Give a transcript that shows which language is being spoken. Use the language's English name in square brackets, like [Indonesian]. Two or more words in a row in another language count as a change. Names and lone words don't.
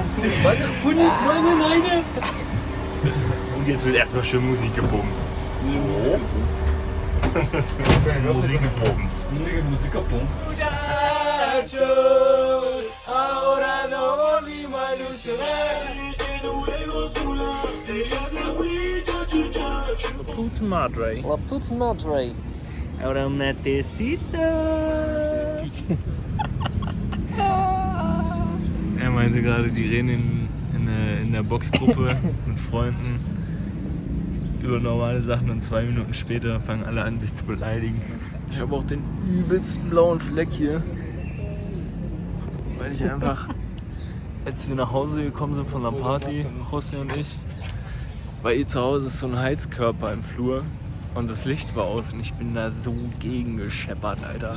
[German] Meine Leine. Und jetzt wird erstmal schön Musik gepumpt. Musik gepumpt. Musik gepumpt. [Spanish] Puta madre. La puta madre. Ahora una tecita. [German] Er meinte gerade, die reden in der Boxgruppe mit Freunden über normale Sachen und 2 Minuten später fangen alle an, sich zu beleidigen. Ich habe auch den übelsten blauen Fleck hier, weil ich einfach, als wir nach Hause gekommen sind von der Party, José und ich, bei ihr zu Hause ist so ein Heizkörper im Flur und das Licht war aus und ich bin da so gegen gescheppert, Alter.